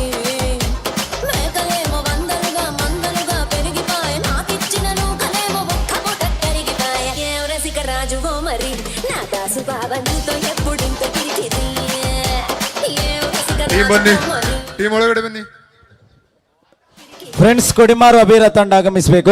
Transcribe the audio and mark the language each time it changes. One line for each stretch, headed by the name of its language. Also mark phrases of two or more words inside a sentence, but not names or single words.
Telugu: మేకలేమో వందలుగా మందలుగా పెరిగిపాయ, నాకిచ్చిన నూకలేమో ఒక్క పూట కరిగిపాయ. ఏం రసిక రాజువో మరి నా దాసు బావ నీతో ఎప్పుడింత కిరికిరి. ఏం రసిక రాజువో మరి.
Kannada: ಟೀಮ್ ಒಳಗಡೆ ಬನ್ನಿ. ಫ್ರೆಂಡ್ಸ್ ಕೊಡಿಮಾರು ಅಬೀರ ತಂಡ ಆಗಮಿಸಬೇಕು.